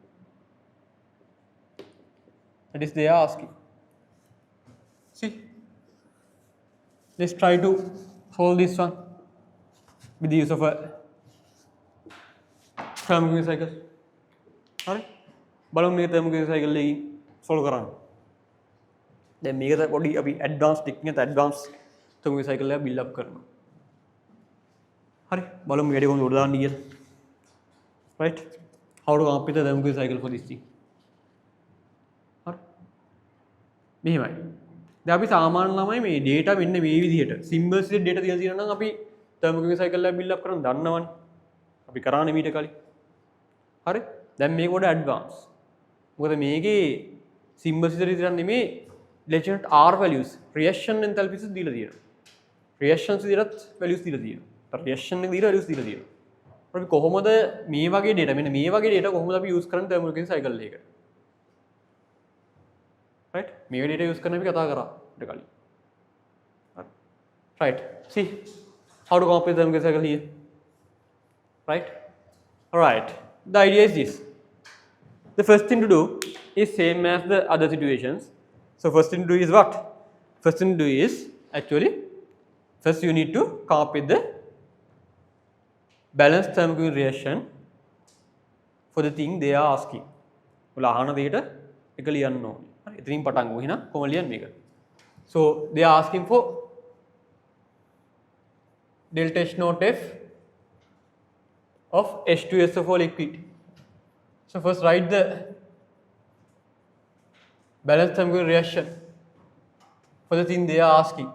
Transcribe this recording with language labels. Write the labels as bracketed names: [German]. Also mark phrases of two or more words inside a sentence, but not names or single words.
[English] That is they are asking. See, let's try to solve this one with the use of a thermodynamic cycle. Alright, [Sinhala] බලමු මේ [English] thermodynamic cycle [Sinhala] එකකින් solve කරන්න. දැන් මේකට පොඩි අපි [English] advanced technique [Sinhala] එක [English] advanced thermodynamic cycle [Sinhala] එක [English] build up [Sinhala] කරනවා. හරි, බලමු මේ වැඩේ කොහොමද උඩ දාන්න කියලා. [English] Right, how to come up with the thermodynamic cycle for this thing. [Sinhala] මෙහෙමයි. දැන් අපි සාමාන්‍ය ළමයි මේ data මෙන්න මේ විදිහට symbols විදිහට data තියලා තියෙනවා නම් අපි [English] thermodynamic cycle [Sinhala] එක [English] build up [Sinhala] කරන්න දන්නවනේ. අපි කරානේ මීට කලින්. හරි? දැන් මේක පොඩ advance. මොකද මේකේ symbols විදිහට නෙමෙයි [English] legend R values reaction enthalpies [Sinhala] දීලා තියෙනවා. reactions විදිහට values දීලා තියෙනවා. reaction එක දීලා values දීලා තියෙනවා. අපි කොහොමද මේ වගේ data මෙන්න මේ වගේ data කොහොමද අපි use කරන්නේ [English] thermodynamic cycle [Sinhala] එකකට? Right? මේ data use කරන අපි කතා කරා ඊට කලින්. [English] Right. See how to come up with the thermodynamic cycle here. Right? Alright. The idea is this. The first thing to do is same as the other situations. So first thing to do is what? First thing to do is actually first you need to come up with the balanced thermodynamic reaction for the thing they are asking. [Sinhala] ඔයාලා අහන දෙයට එක ලියන්න ඕනේ. හරි. එතනින් පටන් ගමු එහෙනම් කොහොම ලියන්නේ මේක? [English] So they are asking for delta H naught F of H2SO4 liquid. So first write the balanced thermodynamic reaction for the thing they are asking.